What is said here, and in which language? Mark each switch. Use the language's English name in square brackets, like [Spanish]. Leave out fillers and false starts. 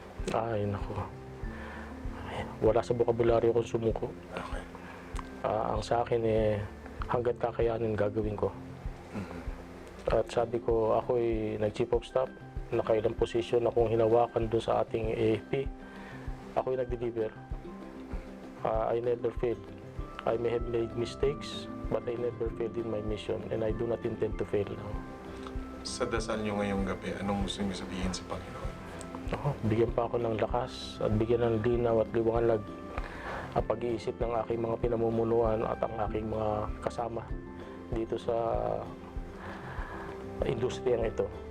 [Filipino] Ay, naku. Wala sa bokabularyo kung sumuko. Okay. Ang sa akin hanggat kakayanin gagawin ko. At sabi ko, ako'y nag-chief of staff, nakailang posisyon akong hinawakan doon sa ating AFP. Ako'y nag-deliver. [English] I never failed. I may have made mistakes, but I never failed in my mission, and I do not intend to fail now. [Filipino] Sa dasal niyo ngayong gabi, anong gusto niyo sabihin sa Panginoon? Bigyan pa ako ng lakas at bigyan ng linaw at liwanag ang pag-iisip ng aking mga pinamumunuan at ang aking mga kasama dito sa industriyang ito.